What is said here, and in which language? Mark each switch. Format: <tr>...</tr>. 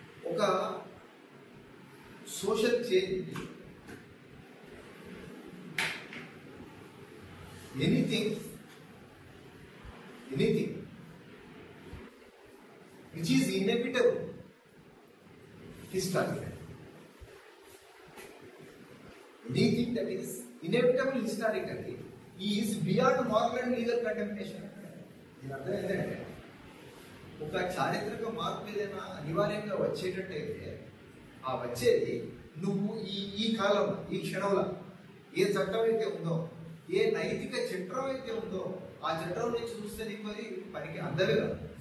<en>ఒక social change, anything which is inevitable historically. Anything that is inevitable historically is beyond moral and legal condemnation.</en> <te>దీని అర్థం ఏంటంటే ఒక చారిత్రక మార్పు ఏదైనా అనివార్యంగా వచ్చేటట్టయితే ఆ వచ్చేది నువ్వు ఈ కాలంలో ఈ క్షణంలో ఏ చట్టం అయితే ఉందో, ఏ నైతిక చట్టం అయితే ఉందో ఆ చట్టం నుంచి చూస్తే నీకు అది పనికి అందమే కాదు.</te>